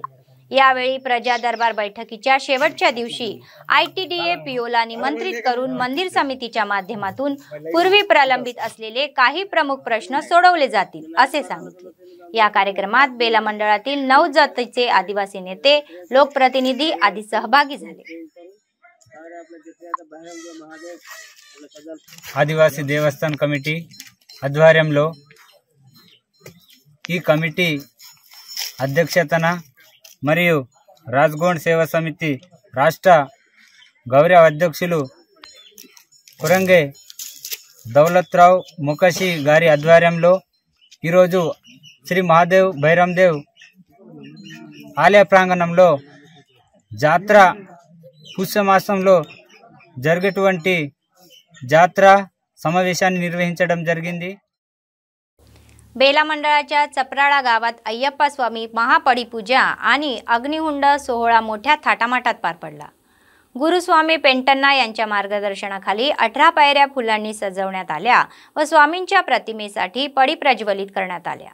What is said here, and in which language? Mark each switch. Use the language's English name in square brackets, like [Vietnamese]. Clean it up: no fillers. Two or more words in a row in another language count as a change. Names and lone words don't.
[Marathi] यावेळी प्रजा दरबार बैठकीच्या शेवटच्या दिवशी ITDA POला निमंत्रित करून मंदिर समितीच्या माध्यमातून पूर्वी प्रलंबित असलेले काही प्रमुख प्रश्न सोडवले जातील असे सांगितले. या कार्यक्रमात बेला मंडळातील 9 जातीचे आदिवासी नेते, लोकप्रतिनिधी आदी सहभागी झाले. [Telugu] ఆదివాసీ దేవస్థాన్ కమిటీ ఆధ్వర్యంలో ఈ కమిటీ అధ్యక్షతన మరియు రాజ్గోండ్ సేవా సమితి రాష్ట్ర గౌరవ అధ్యక్షులు కురంగే దౌలత్రావ్ ముఖషి గారి ఆధ్వర్యంలో ఈరోజు శ్రీ మహాదేవ్ భైరమ్దేవ్ ఆలయ ప్రాంగణంలో జాత్ర పుష్యమాసంలో జరిగేటువంటి జాత్ర సమావేశాన్ని నిర్వహించడం జరిగింది. [Marathi] बेला मंडळाच्या चपराळा गावात अय्यप्पा स्वामी महापडीपूजा आणि अग्निहुंड सोहळा मोठ्या थाटामाटात पार पडला. गुरुस्वामी पेंटन्ना यांच्या मार्गदर्शनाखाली 18 पायऱ्या फुलांनी सजवण्यात आल्या व स्वामींच्या प्रतिमेसाठी पडी प्रज्वलित करण्यात आल्या.